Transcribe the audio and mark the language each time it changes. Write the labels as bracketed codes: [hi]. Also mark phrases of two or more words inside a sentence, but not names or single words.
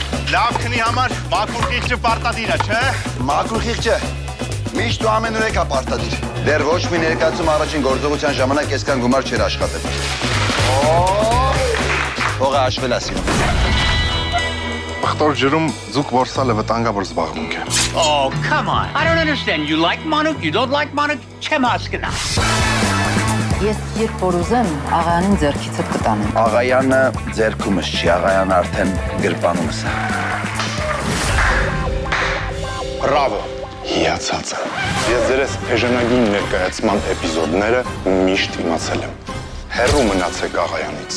[hy] Լավ քնի համար մաքուր խիղճը պարտադիր է, չէ՞։ Մաքուր խիղճը միշտ ու ամենուրեք ապարտադիր։ Դեռ ոչ մի ներկայացում առաջին գործողության ժամանակ այսքան գումար չէր աշխատել։ Փողը հաշվել է սիրում։ Ախտոր ջրում ձուկ որսալը վտանգավոր զբաղմունք է։ [en] Oh, come on. I don't understand. You like Monuk, you don't like Monuk, [hy] չեմ հասկնա։ Ես երբ որ ուզեմ, աղայանին ձեռքիցդ կտանեմ։ Աղայանը ձերքումս չի, Աղայանը արդեն գրպանումս է։ Բրավո։ Հիացած եմ։ Ես ձերս էժանագին ներկայացման էպիզոդները միշտ իմացել եմ։ Հեռու մնացեք Աղայանից։